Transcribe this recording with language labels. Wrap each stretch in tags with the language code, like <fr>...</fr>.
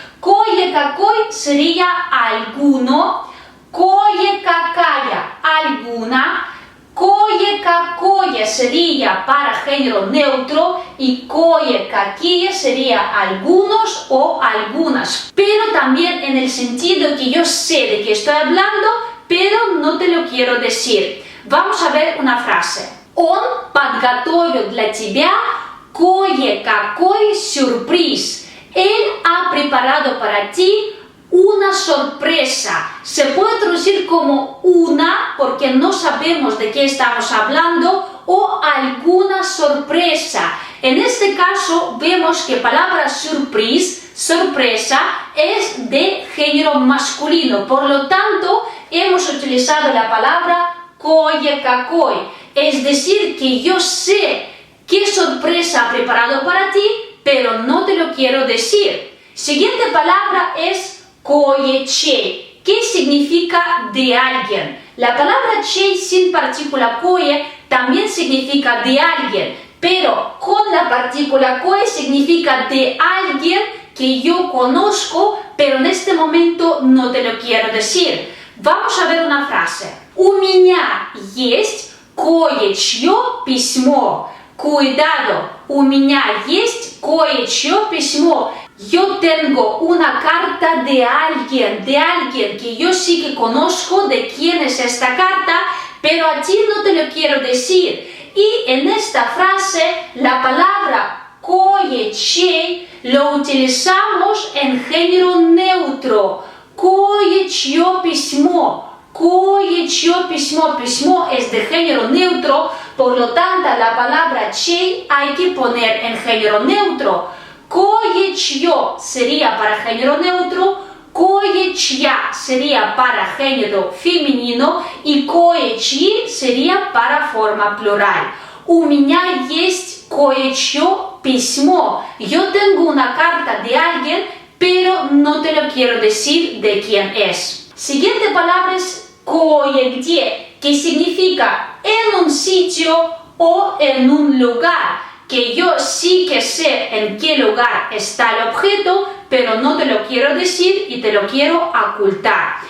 <es>Кое-какой sería alguno, кое-какая alguna, кое-какое sería para género neutro y кое-какие sería algunos o algunas. Pero también en el sentido que yo sé de qué estoy hablando, pero no te lo quiero decir. Vamos a ver una frase.</es> <ru>Он подготовил для тебя кое-какой сюрприз.</ru> <es>Él ha preparado para ti una sorpresa. Se puede traducir como una porque no sabemos de qué estamos hablando o alguna sorpresa. En este caso vemos que palabra surprise, sorpresa, es de género masculino. Por lo tanto, hemos utilizado la palabra коє-какой. Es decir, que yo sé qué sorpresa ha preparado para ti, pero no te lo quiero decir. Siguiente palabra es кое-чей, que significa de alguien. La palabra чей sin partícula кое también significa de alguien, pero con la partícula кое significa de alguien que yo conozco, pero en este momento no te lo quiero decir. Vamos a ver una frase.</es> <ru>У меня есть кое-чье письмо.</ru> <es>Cuidado,</es> <ru>у меня есть кое-чье письмо.</ru> <es>Yo tengo una carta de alguien que yo sí que conozco de quién es esta carta, pero a ti no te lo quiero decir. Y en esta frase, la palabra кое-чей lo utilizamos en género neutro.</es> <ru>Кое-чье письмо. Кое-чье письмо.</ru> <es>Письмо es de género neutro, por lo tanto la palabra чей hay que poner en género neutro. Кое-чье sería para género neutro, кое-чья sería para género femenino y кое-чьи sería para forma plural.</es> <ru>У меня есть кое-чье письмо.</ru> <es>Yo tengo una carta de alguien, pero no te lo quiero decir de quién es. Siguiente palabra es кое-где, que significa en un sitio o en un lugar, que yo sí que sé en qué lugar está el objeto, pero no te lo quiero decir y te lo quiero ocultar.</es>